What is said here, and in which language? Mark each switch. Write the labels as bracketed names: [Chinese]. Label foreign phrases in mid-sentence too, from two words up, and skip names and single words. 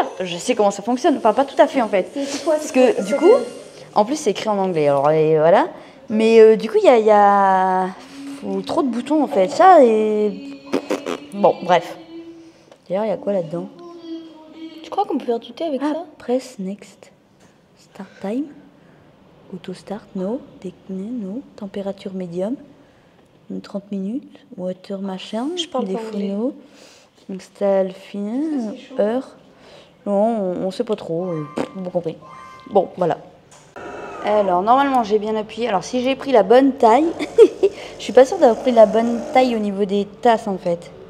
[French] Je sais comment ça fonctionne. Enfin, pas tout à fait en fait. C'est quoi? Parce que du coup, en plus, c'est écrit en anglais. Alors voilà. Mais du coup, il y a trop de boutons en fait. Ça et bon, bref. D'ailleurs, il y a quoi là-dedans? Tu crois qu'on peut faire douter avec ça? [English] Press next. Start time. Auto start, no. No. [French] Température médium. 30 minutes. Water machin. Je parle pas anglais. No. Install fin. Heure. Non, on sait pas trop. Vous compris. Bon, voilà. Alors, normalement, j'ai bien appuyé. Alors, si j'ai pris la bonne taille, je suis pas sûre d'avoir pris la bonne taille au niveau des tasses, en fait.